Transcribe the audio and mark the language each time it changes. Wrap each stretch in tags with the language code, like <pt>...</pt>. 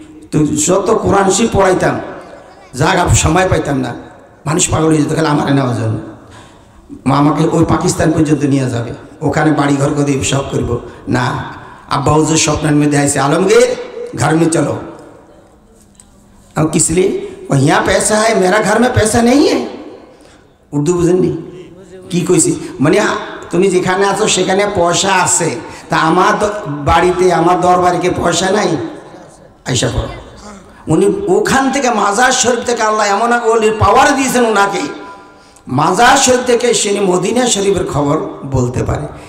<bn>তুই যত কোরআন শরীফ পড়াইতাম, জায়গা সময় পাইতাম না, মানুষ পাগল হয়ে যেত খালি আমার নেওয়ার জন্য। আমাকে ওই পাকিস্তান পর্যন্ত নিয়ে যাবে, ওখানে বাড়ি ঘর করে সব করব না। আব্বা হুজুর স্বপ্নের মধ্যে আইসে,</bn> <hi>आलमगीर घर में चलो। अब किस लिए? यहाँ पैसा है, मेरा घर में पैसा नहीं है।</hi> <bn>উর্দু বুঝেননি কি কইছি? মানে তুমি যেখানে আছো সেখানে পয়সা আছে, তা আমার বাড়িতে আমার দরবারে পয়সা নাই, আইসা পড়ো। উনি ওখান থেকে মাজার শরীফ থেকে আল্লাহ এমন ওলির পাওয়ার দিয়েছেন ওনাকে, মাজার শরীফ থেকে সে মদিনা শরীফের খবর বলতে পারে।</bn>